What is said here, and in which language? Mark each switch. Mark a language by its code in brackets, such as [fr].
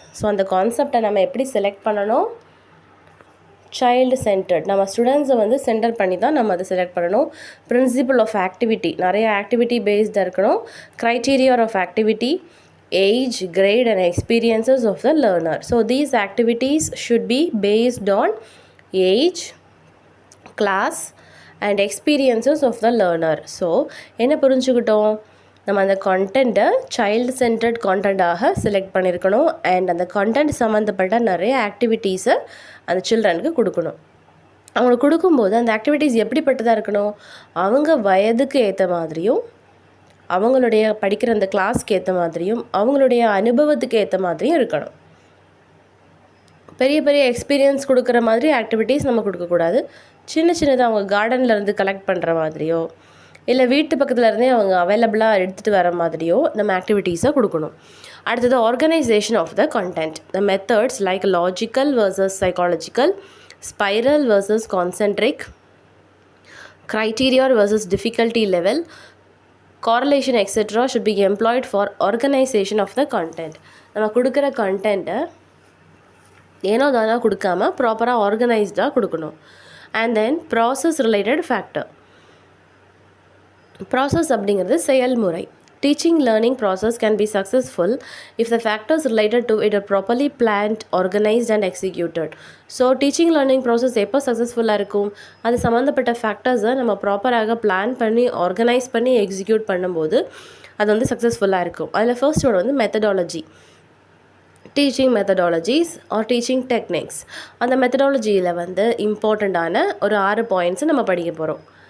[ta] So அந்த கான்செப்டை நம்ம எப்படி செலக்ட் பண்ணணும்? சைல்டு சென்டர்ட், நம்ம ஸ்டூடெண்ட்ஸை வந்து சென்டர் பண்ணி தான் நம்ம அதை செலக்ட் பண்ணணும். பிரின்சிபல் ஆஃப் ஆக்டிவிட்டி, நிறைய ஆக்டிவிட்டி பேஸ்டாக இருக்கணும். [en] Criteria of activity, age, grade and experiences of the learner. So these activities should be based on age, class and experiences of the learner. [ta] So என்ன புரிஞ்சுக்கிட்டோம்? நம்ம அந்த கான்டென்ட்டை சைல்டு சென்டர்ட் கான்டென்ட்டாக செலக்ட் பண்ணியிருக்கணும். And அந்த content சம்மந்தப்பட்ட நிறைய ஆக்டிவிட்டீஸை அந்த சில்ட்ரனுக்கு கொடுக்கணும். அவங்களுக்கு கொடுக்கும்போது அந்த ஆக்டிவிட்டீஸ் எப்படிப்பட்டதாக இருக்கணும்? அவங்க வயதுக்கு ஏற்ற மாதிரியும், அவங்களுடைய படிக்கிற அந்த கிளாஸ்க்கு ஏற்ற மாதிரியும், அவங்களுடைய அனுபவத்துக்கு ஏற்ற மாதிரியும் இருக்கணும். பெரிய பெரிய எக்ஸ்பீரியன்ஸ் கொடுக்குற மாதிரி ஆக்டிவிட்டீஸ் நம்ம கொடுக்கக்கூடாது. சின்னதாக அவங்க கார்டன்லேருந்து கலெக்ட் பண்ணுற மாதிரியோ இல்லை வீட்டு பக்கத்தில் இருந்தே அவங்க அவைலபிளாக எடுத்துகிட்டு வர மாதிரியோ நம்ம ஆக்டிவிட்டீஸை கொடுக்கணும். [en] அடுத்தது organization of the content. The methods like logical versus psychological, spiral versus concentric, criteria versus difficulty level, correlation etc. should be employed for organization of the content. [ta] நம்ம கொடுக்குற கண்டென்ட்டை ஏனோ தானோ கொடுக்காமல் ப்ராப்பராக ஆர்கனைஸ்டாக கொடுக்கணும். [en] And then process related factor. [ta] Process அப்படிங்கிறது செயல்முறை. [en] Teaching learning process can be successful if the factors related to it are properly planned, organized and executed. [ta] So teaching learning process எப்போ சக்ஸஸ்ஃபுல்லாக இருக்கும்? அது சம்மந்தப்பட்ட ஃபேக்டர்ஸை நம்ம ப்ராப்பராக பிளான் பண்ணி ஆர்கனைஸ் பண்ணி எக்ஸிக்யூட் பண்ணும்போது அது வந்து சக்ஸஸ்ஃபுல்லாக இருக்கும். அதில் ஃபர்ஸ்ட் ஒன்று வந்து methodology. Teaching methodologies R teaching techniques. அந்த மெத்தடாலஜியில் வந்து இம்பார்ட்டண்ட்டான ஒரு 6 பாயிண்ட்ஸை நம்ம படிக்க போகிறோம்.